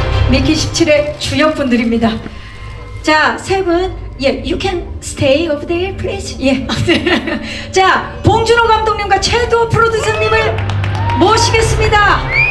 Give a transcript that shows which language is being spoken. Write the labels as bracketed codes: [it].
[ko] 미키 17의 주역분들입니다. 자, 3분. [en] Yeah, you can stay over there, please. Yeah. [ko] 자, 봉준호 감독님과 최두호 프로듀서님을 모시겠습니다.